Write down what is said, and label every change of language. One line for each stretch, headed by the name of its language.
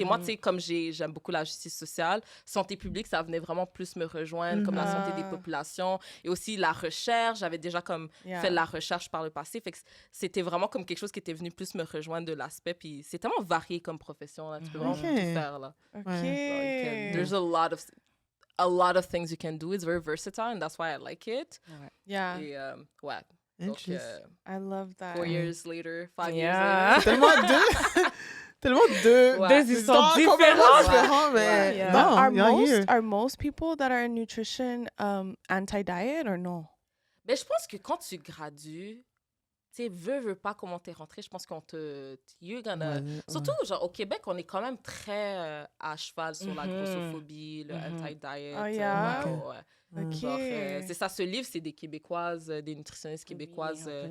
French: Et moi, tu sais, comme j'aime beaucoup la justice sociale, santé publique, ça venait vraiment plus me rejoindre, comme la santé des populations. Et aussi la recherche. J'avais déjà comme fait de la recherche par le passé. Fait que c'était vraiment comme quelque chose qui était venu plus me rejoindre de l'aspect. Puis c'est tellement varié comme profession. Là. Tu peux vraiment tout faire. Là.
English: There's a lot of things you can do. It's very versatile, and that's why I like it. Yeah.
French: Et, ouais. Donc,
English: I love that. 4 years later, 5 years later.
French: Tellement deux histoires différentes, mais
English: are most people that are in nutrition anti-diet or no?
French: Mais je pense que quand tu gradues, tu sais, veux pas comment t'es rentré, je pense qu'on te... Surtout, genre, au Québec, on est quand même très à cheval sur la grossophobie, le anti-diet.
English: Oh, yeah?
French: C'est ça, ce livre, c'est des Québécoises, des nutritionnistes québécoises.